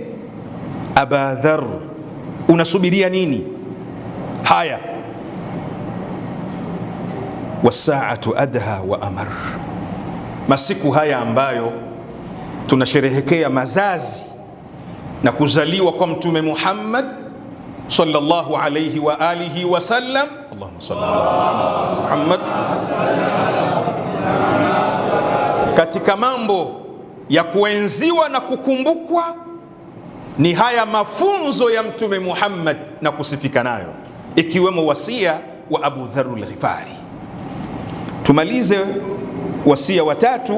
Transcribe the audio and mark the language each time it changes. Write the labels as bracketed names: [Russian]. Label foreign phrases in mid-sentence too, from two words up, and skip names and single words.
[Swahili] Aba Dharr, unasubiria nini? Haya, wasaatu adha wa amar, masiku haya ambayo tunasherehekea mazazi na kuzaliwa kwa Mtume Muhammad [Arabic] صلى الله عليه وعلى آله وسلم. اللهم صل على محمد. [Swahili] Katika mambo ya kuenziwa na kukumbukwa ni haya mafunzo ya Mtume Muhammad na kusifika nayo, ikiwemo wasia wa Abu Dharr al-Ghifari. Tumalize wasia watatu.